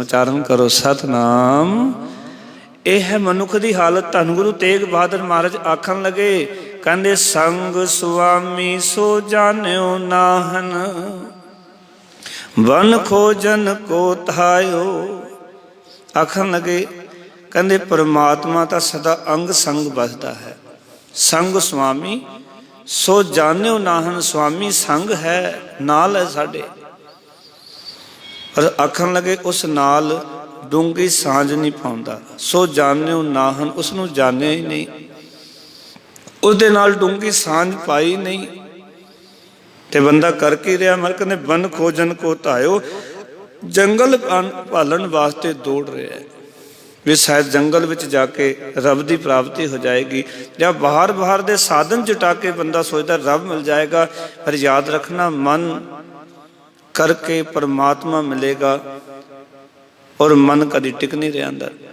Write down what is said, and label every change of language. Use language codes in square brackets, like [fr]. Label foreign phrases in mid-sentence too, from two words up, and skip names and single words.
[pa] ਉਚਾਰਣ ਕਰੋ ਸਤਿਨਾਮ। [hi] यह है मनुख की हालत। [pa] ਧੰਨ ਗੁਰੂ ਤੇਗ ਬਹਾਦਰ ਮਹਾਰਾਜ ਆਖਣ ਲੱਗੇ, ਕਹਿੰਦੇ ਸੰਗਿ ਸੁਆਮੀ ਸੋ ਜਾਨਿਓ ਨਾਹਨਿ, ਬਨ ਖੋਜਨ ਕਉ ਥਾਇਓ। ਆਖਣ ਲੱਗੇ ਕਹਿੰਦੇ ਪਰਮਾਤਮਾ ਤਾਂ ਸਦਾ ਅੰਗ ਸੰਗ ਵਸਦਾ ਹੈ। ਸੰਗਿ ਸੁਆਮੀ ਸੋ ਜਾਨਿਓ ਨਾਹਨਿ, ਸੁਆਮੀ ਸੰਗ ਹੈ, ਨਾਲ ਹੈ ਸਾਡੇ। ਪਰ ਆਖਣ ਲੱਗੇ ਉਸ ਨਾਲ ਡੂੰਘੀ ਸਾਂਝ ਨਹੀਂ ਪਾਉਂਦਾ। ਸੋ ਜਾਨਿਓ ਨਾਹਨਿ, ਉਸਨੂੰ ਜਾਣਿਆ ਹੀ ਨਹੀਂ, ਉਸਦੇ ਨਾਲ ਡੂੰਘੀ ਸਾਂਝ ਪਾਈ ਨਹੀਂ, ਤੇ ਬੰਦਾ ਕਰ ਕੀ ਰਿਹਾ। ਮਰ ਕਹਿੰਦੇ ਬਨ ਖੋਜਨ ਕਉ ਧਾਇਓ, ਜੰਗਲ ਭਾਲਣ ਵਾਸਤੇ ਦੌੜ ਰਿਹਾ ਹੈ ਭੀ ਸ਼ਾਇਦ ਜੰਗਲ ਵਿਚ ਜਾ ਕੇ ਰੱਬ ਦੀ ਪ੍ਰਾਪਤੀ ਹੋ ਜਾਏਗੀ, ਯਾ ਬਾਹਰ ਬਾਹਰ ਦੇ ਸਾਧਨ ਜੁਟਾ ਕੇ [hi] बंदा सोचता रब मिल जाएगा। पर याद रखना मन करके परमात्मा मिलेगा, और मन कभी टिक नहीं रहा अंदर।